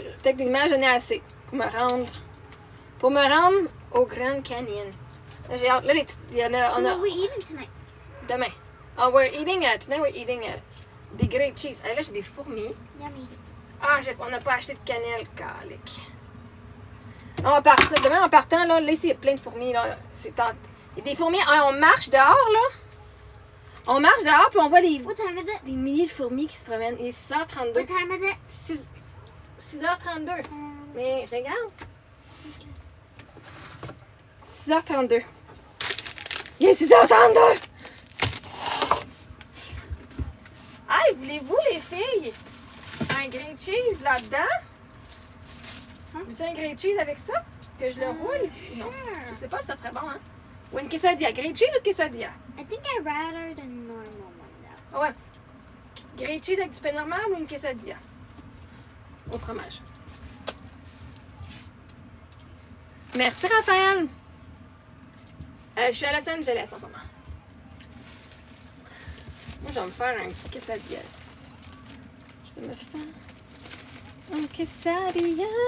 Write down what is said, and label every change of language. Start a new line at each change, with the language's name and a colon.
French: Techniquement, j'en ai assez pour me rendre au Grand Canyon. Là, j'ai hâte. Là, il y en a.
English: What are we eating tonight?
French: Demain.
English: Oh, tonight we're eating des grilled cheese.
French: Ah, là, j'ai des fourmis.
English: Yummy.
French: Ah, on n'a pas acheté de cannelle, calique. On va partir. Demain, en partant, là ici, il y a plein de fourmis. Là. Il y a des fourmis. Ah, on marche dehors, là. On marche dehors, puis on voit
English: What time is it?
French: des milliers de fourmis qui se promènent. Il est 6h32.
English: What time is it?
French: 6h32. Mais regarde. 6h32. Il est 6h32! Hey, voulez-vous, les filles, un grilled cheese là-dedans? Veux-tu un grilled cheese avec ça? Que je le roule? Non. Je sais pas si ça serait bon, hein? Ou une quesadilla. Grilled cheese ou quesadilla?
English: I think I'd rather the normal one though.
French: Ah ouais. Grilled cheese avec du pain normal ou une quesadilla? Au fromage. Merci, Raphaël. Je suis à Los Angeles en ce moment. Moi, je vais me faire un quesadilla. Je vais me faire un quesadilla.